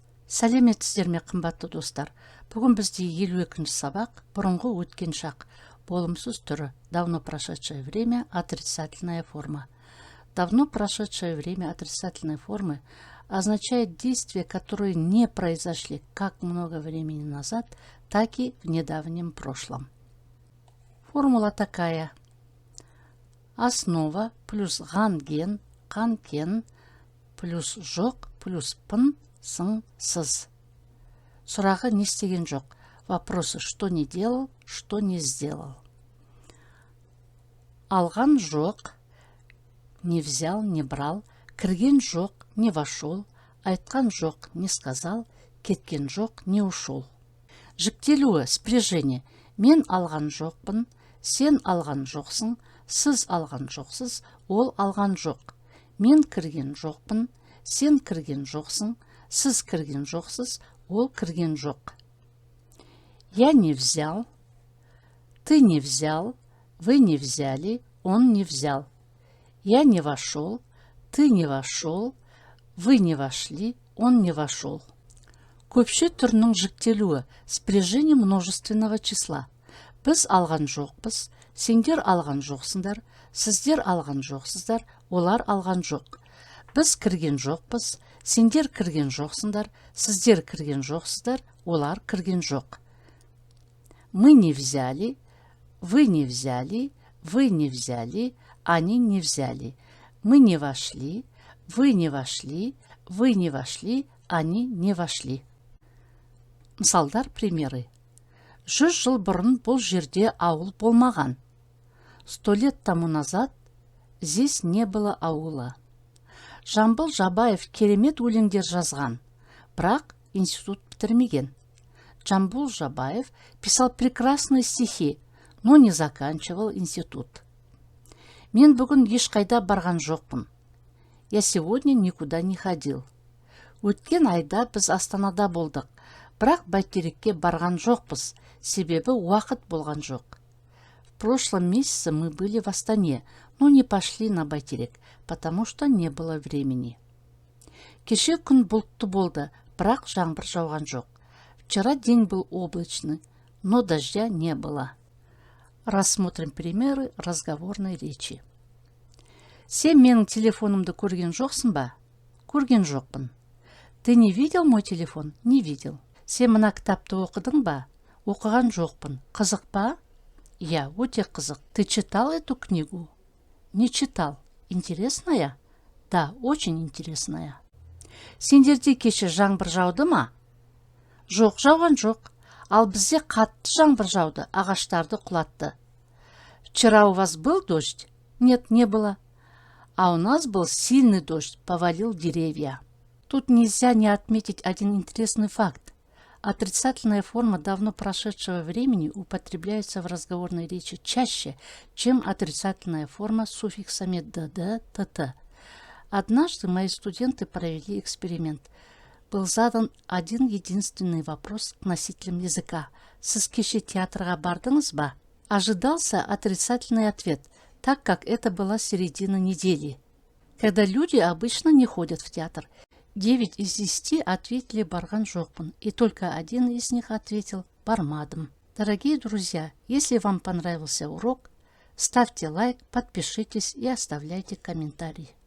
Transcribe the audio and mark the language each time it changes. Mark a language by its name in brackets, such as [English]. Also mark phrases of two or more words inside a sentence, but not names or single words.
[Kazakh] Сәлеметсіздер ме, қымбатты достар. Бүгін бізде 52-ші сабақ, бұрынғы өткен шақ, болымсыз түрі, [Russian] давно прошедшее время, отрицательная форма. Давно прошедшее время отрицательной формы означает действия, которые не произошли как много времени назад, так и в недавнем прошлом. Формула такая. Основа плюс [Kazakh] ганген, қанкен, плюс жоқ, плюс пын, сын, сыз. Сұрағы не істеген жоқ. [Russian] Вопросы, что не делал, что не сделал. [Kazakh] Алған жоқ, [Russian] не взял, не брал. [Kazakh] Кірген жоқ, [Russian] не вошел. [Kazakh] Айтқан жоқ, [Russian] не сказал. [Kazakh] Кеткен жоқ, [Russian] не ушел. [Kazakh] Жіктелуі, спряжение. Мен алған жоқпын, сен алған жоқсың, сіз алған жоқсыз, ол алған жоқ. Мен кірген жоқпын, сен кірген жоқсың, сіз кірген жоқсыз, ол кірген жоқ. [Russian] Я не взял, ты не взял, вы не взяли, он не взял. Я не вошел, ты не вошел, вы не вошли, он не вошел. [Kazakh] Көпше түрінің жіктелуі, [Russian] спряжение множественного числа. [Kazakh] Біз алған жоқпыз, сендер алған жоқсыңдар, сіздер алған жоқсыздар, олар алған жоқ. Біз кірген жоқпыз, сендер кірген жоқсыңдар, сіздер кірген жоқсыздар, олар кірген жоқ. [Russian] Мы не взяли, вы не взяли, вы не взяли, они не взяли. Мы не вошли, вы не вошли, вы не вошли, они не вошли. [Kazakh] Мысалдар, примеры. 100 жыл бұрын бұл жерде ауыл болмаған. [Russian] 100 лет тому назад здесь не было аула. [Kazakh] Жамбыл Жабаев керемет өлеңдер жазған, бірақ институт бітірмеген. [Russian] Жамбыл Жабаев писал прекрасные стихи, но не заканчивал институт. [Kazakh] Мен бүгін ешқайда барған жоқпын. [Russian] Я сегодня никуда не ходил. [Kazakh] Өткен айда біз Астанада болдық, бірақ Бәйтерекке барған жоқпыз, себебі уақыт болған жоқ. [Russian] В прошлом месяце мы были в Астане, но не пошли на Бәйтерек, потому что не было времени. [Kazakh] Кеше күн бұлтты болды, бірақ жаңбыр жауған жоқ. [Russian] Вчера день был облачный, но дождя не было. Рассмотрим примеры разговорной речи. [Kazakh] Сен менің телефонымды көрген жоқсың ба? Көрген жоқпын. [Russian] Ты не видел мой телефон? Не видел. [Kazakh] Сен мына кітапты оқыдың ба? Оқыған жоқпын. Қызық па? Я, өте қызық. [Russian] Ты читал эту книгу? Не читал. Интересная? Да, очень интересная. [Kazakh] Сендерде кеше жаңбыр жауды ма? Жоқ, жауған жоқ. Ал бізде қатты жаңбыр жауды, ағаштарды құлатты. [Russian] Вчера у вас был дождь? Нет, не было. А у нас был сильный дождь, повалил деревья. Тут нельзя не отметить один интересный факт. Отрицательная форма давно прошедшего времени употребляется в разговорной речи чаще, чем отрицательная форма с суффиксами «dd», «tt». Однажды мои студенты провели эксперимент. Был задан один единственный вопрос к носителям языка. [Kazakh] Сіз кеше театрға бардыңыз ба? [Russian] Ожидался отрицательный ответ, так как это была середина недели, когда люди обычно не ходят в театр. 9 из 10 ответили [Kazakh] барған жоқпын, [Russian] и только один из них ответил бармадым. Дорогие друзья, если вам понравился урок, ставьте лайк, подпишитесь и оставляйте комментарий.